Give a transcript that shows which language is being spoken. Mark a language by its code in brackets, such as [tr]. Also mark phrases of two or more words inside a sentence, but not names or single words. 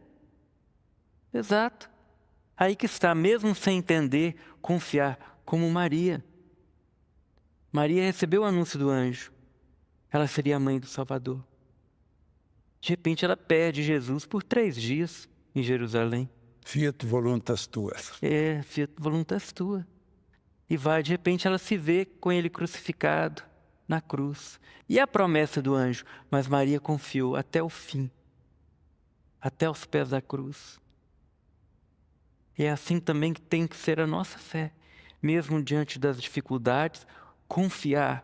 [pt] Exato. Aí que está, mesmo sem entender, confiar, como Maria. Maria recebeu o anúncio do anjo. Ela seria a mãe do Salvador. De repente ela perde Jesus por 3 dias em Jerusalém. [la] Fiat voluntas tua. Fiat voluntas tua. [pt] E de repente ela se vê com ele crucificado na cruz. E a promessa do anjo, mas Maria confiou até o fim, até os pés da cruz. E é assim também que tem que ser a nossa fé. Mesmo diante das dificuldades, confiar.